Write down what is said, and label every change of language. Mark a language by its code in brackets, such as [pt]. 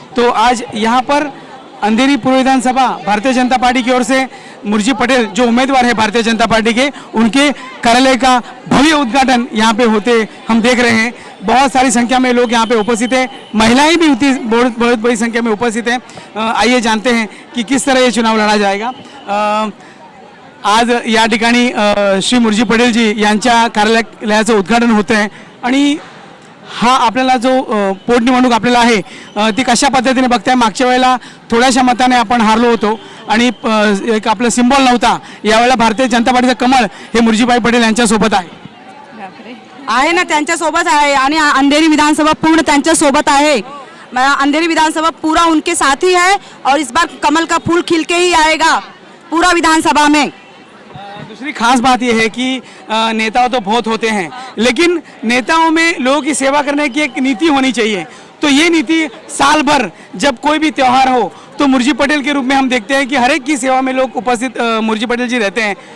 [hi] तो आज यहां पर अंधेरी पूर्व विधानसभा भारतीय जनता पार्टी की ओर से मुर्जी पटेल जो उम्मीदवार है भारतीय जनता पार्टी के, उनके कार्यालय का भव्य उद्घाटन यहाँ पे होते हम देख रहे हैं। बहुत सारी संख्या में लोग यहाँ पे उपस्थित हैं, महिलाएं भी बहुत बड़ी संख्या में उपस्थित हैं। आइए जानते हैं कि किस तरह ये चुनाव लड़ा जाएगा। [mr] आज या ठिकाणी श्री मुर्जी पटेल जी यांच्या कार्यालयाचं उद्घाटन होतं आहे आणि हा आपल्याला जो पोटनिवडणूक आपल्याला आहे ती कशा पद्धतीने बघताय। मागच्या वेळेला थोड्याशा मताने आपण हारलो होतो आणि एक आपला सिंबॉल नव्हता। यावेळेला भारतीय जनता पार्टीचं कमळ हे मुर्जीबाई पटेल यांच्यासोबत आहे ना, त्यांच्यासोबत आहे आणि अंधेरी विधानसभा पूर्ण त्यांच्यासोबत आहे। [hi] अंधेरी विधानसभा पूरा उनके साथ ही है और इस बार कमल का फूल खिल के ही आएगा पूरा विधानसभा में। दूसरी खास बात यह है कि नेता तो बहुत होते हैं, लेकिन नेताओं में लोगों की सेवा करने की एक नीति होनी चाहिए। तो ये नीति साल भर जब कोई भी त्यौहार हो तो मुर्जी पटेल के रूप में हम देखते हैं कि हर एक की सेवा में लोग उपस्थित मुर्जी पटेल जी रहते हैं।